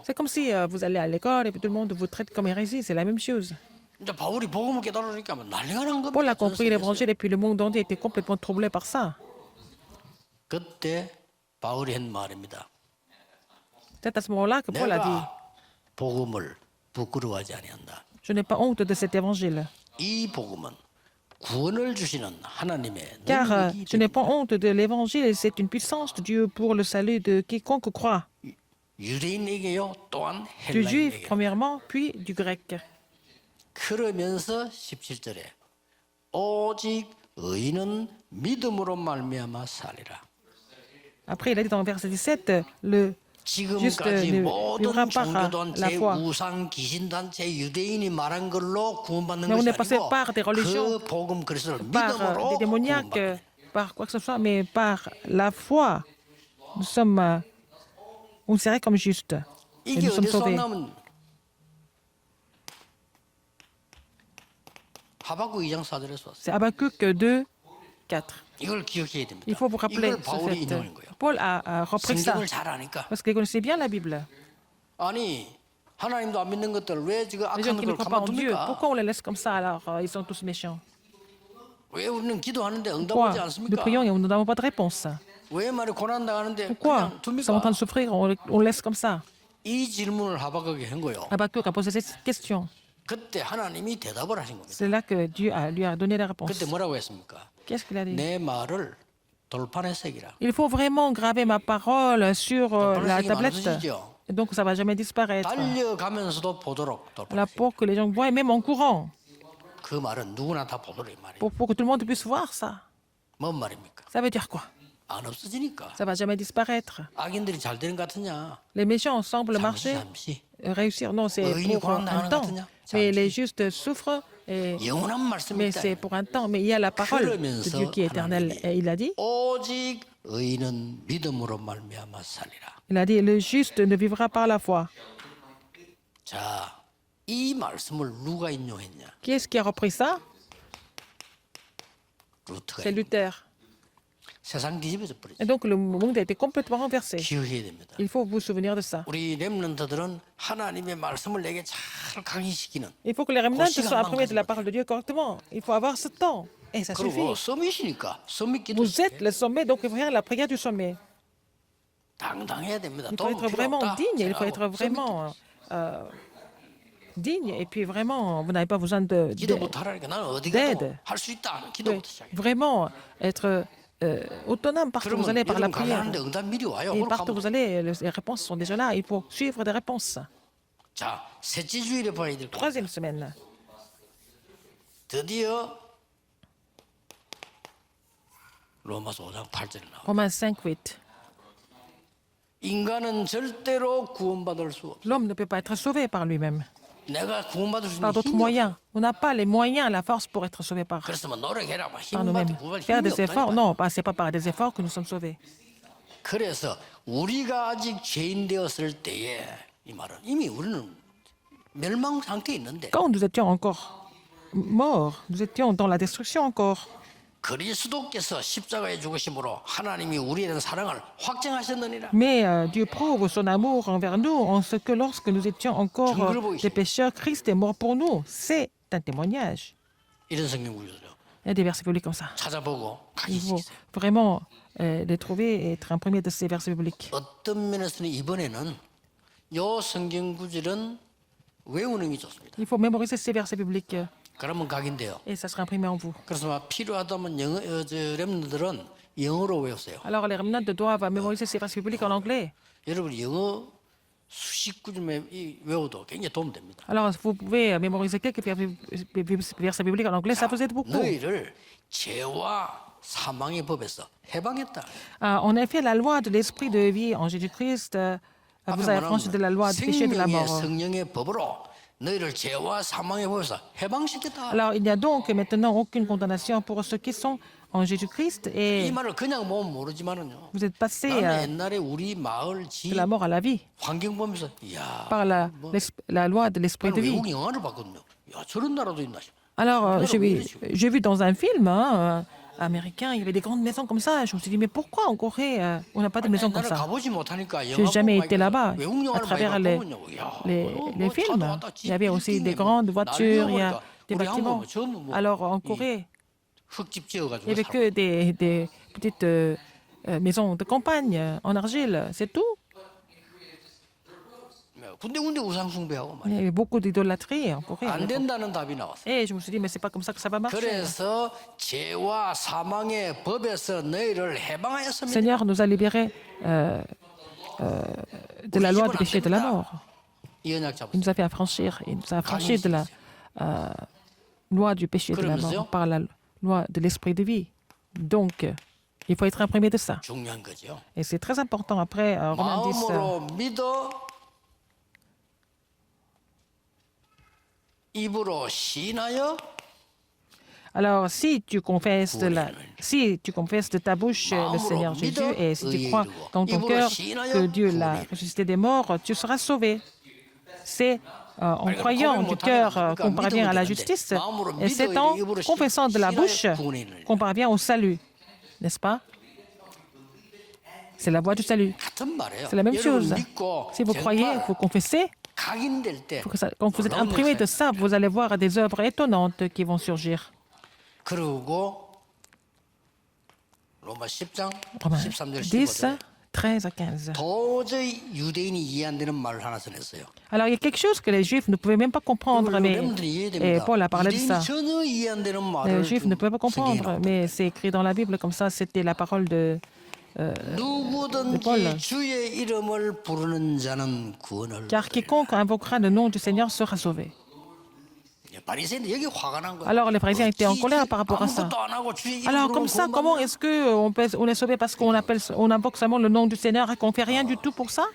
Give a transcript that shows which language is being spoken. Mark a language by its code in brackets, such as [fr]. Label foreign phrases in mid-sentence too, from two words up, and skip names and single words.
[fr] C'est comme si vous allez à l'école et puis tout le monde vous traite comme hérésie, c'est la même chose. [ko] 이제 바울이 복음을 깨달으니까 막 난리가 난 겁니다. [fr] Paul a [ko] 전 [fr] compris [ko] 세계에서. [fr] l'évangile et puis le monde entier était complètement troublé par ça. [ko] 그때 바울이 한 말입니다. [fr] C'est à ce moment-là que Paul a dit, [ko] 내가 복음을 부끄러워하지 아니한다. [fr] je n'ai pas honte de cet évangile, [ko] 이 복음은 구원을 주시는 하나님의 [fr] car [ko] 능력이 [fr] je n'ai pas honte de l'évangile et c'est une puissance de Dieu pour le salut de quiconque croit, [ko] 유대인에게요 또한 [fr] du juif [ko] 헬라인에게. [fr] premièrement, puis du grec. [ko] 그러면서 17절에 오직 의인은 믿음으로 말미암아 살리라. [fr] Après, il a dit dans le verset 17, le juste [ko] 지금까지 [fr] ne [ko] 모든 [fr] vivra par [ko] 종교단체, [fr] la foi. [ko] 우상, 귀신단체, 유대인이 말한 걸로 구원받는 [fr] Mais on [ko] 것이 [fr] est passé [ko] 아니고 [fr] par des religions, [ko] 그 복음 그리스도를 [fr] par [ko] 믿음으로 [fr] des démoniaques, [ko] 구원받는 [fr] par quoi que ce soit, mais par la foi. Nous sommes considérés comme justes. Et [ko] 이게 [fr] nous sommes [ko] 어디서 [fr] sauvés. [ko] 왔냐면 하박국 2장 4절에서 왔어요. [fr] C'est Habakkuk 2, 4. [ko] 이걸 기억해야 됩니다. [fr] Il faut vous rappeler [ko] 이걸 [fr] ce [ko] 바울이 [fr] fait. [ko] 인용한 거예요. [fr] Paul a repris ça [ko] 성경을 잘 아니까. [fr] parce qu'il connaissait bien la Bible. [ko] 아니 하나님도 안 믿는 것들 왜 지금 [fr] Les gens [ko] 악한 [fr] qui ne [ko] 걸 [fr] croient pas en Dieu, [ko] 가만둡니까? [fr] pourquoi on les laisse comme ça alors ils sont tous méchants? [ko] 왜 우리는 기도하는데 [fr] Pourquoi [ko] 응답하지 [fr] nous [ko] 않습니까? [fr] prions et nous n'avons pas de réponse? [ko] 왜 말이 고난 당하는데 [fr] Pourquoi [ko] 그냥 [fr] nous sommes en train [ko] 둡니까? [fr] de souffrir, on laisse comme ça? [ko] 이 질문을 하박국에 한 거예요. [fr] Habakkuk a posé cette question. [ko] 그때 하나님이 대답을 하신 겁니다. [fr] C'est là que Dieu lui a donné la réponse. [ko] 그때 뭐라고 했습니까? [fr] Qu'est-ce qu'il a dit? [ko] 내 말을 돌판에 새기라. [fr] Il faut vraiment graver ma parole sur la [ko] 돌판에 새기면 안 [fr] tablette. [ko] 쓰시죠? [fr] Et donc ça va jamais disparaître. [ko] 달려가면서도 보도록 돌판에 [fr] Là, pour que les gens voient, et même en courant, [ko] 그 말은 누구나 다 보도록 이 말이에요. [fr] pour que tout le monde puisse voir ça. [ko] 뭔 말입니까? [fr] Ça veut dire quoi? [ko] 안 없어지니까. [fr] Ça va jamais disparaître. [ko] 악인들이 잘 되는 것 같으냐? [fr] Les méchants semblent marcher, [ko] 잠시. [fr] réussir. Non, c'est [ko] 의인이 [fr] pour [ko] 고난 [fr] un [ko] 당하는 [fr] temps. [ko] 것 같으냐? [fr] Mais [ko] 잠시. [fr] les justes souffrent, [ko] 영원한 말씀이 [fr] mais [ko] 있다. [fr] c'est pour un temps. Mais il y a la parole de [ko] 그러면서 [fr] Dieu qui est éternelle. [ko] 하나님이 [fr] Et il a dit, [ko] 오직 의인은 믿음으로 말미암아 살리라. [fr] le juste ne vivra par la foi. [ko] 자, 이 말씀을 누가 인용했냐? [fr] Qui est-ce qui a repris ça? [ko] 루트가. [fr] C'est Luther. [ko] 세상 뒤집어져 버리죠. [fr] Et donc le monde a été complètement renversé. [ko] 기억해야 됩니다. [fr] Il faut vous souvenir de ça. [ko] 우리 렘넌트들은 하나님의 말씀을 내게 잘 강의시키는 [fr] Il faut que les remnants [ko] 시간만 [fr] soient imprimés de la [ko] 가지고 [fr] parole de Dieu correctement. Il faut avoir ce temps. Et ça suffit. [ko] 그리고 서밋이니까 서밋 기도 [fr] Vous êtes le sommet, donc il faut faire la prière du sommet. [ko] 당당해야 됩니다. [fr] Il faut [ko] 돈 [fr] être [ko] 필요 [fr] vraiment [ko] 없다. [fr] digne. Il faut [ko] 제가 [fr] être [ko] 서밋 [fr] vraiment digne. Et puis vraiment, vous n'avez pas besoin [ko] 기도부터 하라니까 나는 어디 [fr] d'aide. [ko] 가도 할 수 있다. [fr] Oui, [ko] 기도부터 시작해. [fr] vraiment être autonome partout où vous [ko] 그러면 [fr] allez par la [ko] 여러분 [fr] prière. [ko] 가는데 응답 미리 와요. [fr] Et [ko] 오늘 [fr] partout où [ko] 가면. [fr] vous allez, les réponses sont déjà là. Il faut suivre des réponses. [ko] 자, 셋째 주일에 봐야 될 거. [fr] Troisième semaine. [ko] 드디어 로마서 5장 8절에 나와. [fr] Romains 5:8. [ko] 인간은 절대로 구원받을 수 없어. [fr] L'homme ne peut pas être sauvé par lui-même, [ko] 내가 구원받을 수 있는 [fr] par d'autres [ko] 힘이 없어. [fr] moyens. On n'a pas les moyens, la force pour être sauvé par [ko] 그래서 뭐 노력해라, 뭐 [fr] par [ko] 힘받고 [fr] nous-mêmes. [ko] 구원받을 [fr] Faire [ko] 힘이 [fr] des efforts, [ko] 없다니까. [fr] non, c'est pas par des efforts que nous sommes sauvés. [ko] 그래서 우리가 아직 죄인 되었을 때에 이 말은 이미 우리는 멸망 상태에 있는데 [fr] Quand nous étions encore morts, nous étions dans la destruction encore. [ko] 그리스도께서 십자가에 죽으심으로 하나님이 우리에 대한 사랑을 확증하셨느니라. [fr] Mais Dieu prouve son amour envers nous en ce que lorsque nous étions encore des pécheurs, Christ est mort pour nous. C'est un témoignage. [ko] 이런 성경 구절이요. [fr] Il y a des versets bibliques comme ça. [ko] 찾아보고 [fr] Il faut [ko] 가지시죠. [fr] vraiment les trouver et être imprégné de ces versets bibliques. [ko] 어떤 면에서는 이번에는 요 성경 구절은 외우는 게 좋습니다. [fr] Il faut mémoriser ces versets bibliques [ko] 그러면 각인데요. [fr] et ça sera imprimé en vous. [ko] 그래서 막 필요하다면 영어 렘너들은 영어로 외우세요. [fr] Alors les remnants doivent mémoriser ces versets bibliques en anglais. [ko] 여러분 영어 수십 구절 외워도 굉장히 도움됩니다. [fr] Alors vous pouvez mémoriser quelques versets bibliques en anglais, ça vous aide beaucoup. [ko] 너희를 죄와 사망의 법에서 해방했다. [fr] En effet, la loi de l'esprit de vie en Jésus-Christ vous a affranchi de la loi du péché et de la [ko] 생명의 [fr] mort. [ko] 성령의 법으로 너희를 죄와 사망의 법에서 해방시켰다. [fr] Alors il n'y a donc maintenant aucune condamnation pour ceux qui sont en Jésus-Christ [ko] 이 [fr] et [ko] 말을 그냥 보면 모르지만은요. [fr] vous êtes passé [ko] 나는 옛날에 우리 마을 지 [fr] de la mort à la vie [ko] 환경 보면서 야, [fr] par la loi de l'esprit de vie. [ko] 외국 영화를 봤거든요. 야, 저런 나라도 있나 싶어. [fr] Alors j'ai vu dans un film américain, il y avait des grandes maisons comme ça. Je me suis dit, mais pourquoi en Corée, on n'a pas de maisons comme [ko] 나는 [fr] ça? [ko] 가보지 못하니까 [fr] Je [ko] 영화 [fr] n'ai jamais [ko] 보고 [fr] été là-bas. [ko] 외국 [fr] À [ko] 영화를 [fr] travers [ko] 많이 [fr] les, [ko] 봤거든요. 야, [fr] les films, il y avait aussi des grandes voitures, il y a des bâtiments. Alors en Corée, [ko] 흙집 [fr] il n'y [ko] 지어가지고 [fr] avait que des petites maisons de campagne en argile, c'est tout. [ko] 군데군데 우상 숭배하고 [fr] Il y [ko] 말이야. [fr] avait beaucoup d'idolâtrie en Corée. [ko] 안 된다는 답이 나왔어. [fr] Et je me suis dit, mais c'est pas comme ça que ça va marcher. [ko] 그래서 죄와 사망의 법에서 너희를 [fr] Le [ko] 해방하였습니다. [fr] Seigneur nous a libérés de la loi du péché et de la mort. [ko] 이 언약 [fr] Il [ko] 잡았어. [fr] nous a fait affranchir. Il nous a affranchis de la loi du péché et de la mort par la loi de l'esprit de vie. Donc, il faut être imprimé de ça. [ko] 중요한 거죠. [fr] Et c'est très important. Après, Romains 10, [ko] 마음으로 믿어 입으로 시인하여 [fr] alors si tu confesses de ta bouche le Seigneur Jésus et si tu crois dans ton cœur que Dieu l'a ressuscité des morts, tu seras sauvé. C'est en croyant du cœur qu'on parvient à la justice et c'est en confessant de la bouche qu'on parvient au salut. N'est-ce pas? C'est la voie du salut. [ko] 같은 말이에요. [fr] C'est la même chose. [ko] 믿고 [fr] Si vous croyez, [ko] 정말 [fr] vous confessez, [ko] 각인될 때 [fr] quand vous êtes imprimé de ça, vous allez voir des œuvres étonnantes qui vont surgir. [ko] 그리고 로마 10장 [fr] Romains [ko] 13절 [fr] 10, [ko] 15절 [fr] 13 à 15. [ko] 도저히 유대인이 이해 안 되는 말을 하나 전했어요. [fr] Alors, il y a quelque chose que les Juifs ne pouvaient même pas comprendre, mais et Paul a parlé de ça. [ko] 유대인이 전혀 이해 안 되는 [fr] Les [ko] 말을 [fr] Juifs ne pouvaient pas comprendre, mais c'est écrit dans la Bible comme ça, c'était la parole de Paul. [ko] 누구든지 주의 이름을 부르는 자는 구원을 [fr] Car quiconque invoquera le nom du Seigneur sera sauvé. [ko] 바리새인들 여기 화가 난 거야. [fr] Alors, les pharisiens étaient en colère par rapport à ça. [ko] 아무것도 안 하고 주의 이름 [fr] Alors, [ko] 부르면 [fr] comme ça, [ko] 구원 [fr] comment [ko] 받나? [fr] est-ce qu'on est sauvé parce on invoque seulement le nom du Seigneur et qu'on ne fait rien du tout pour ça?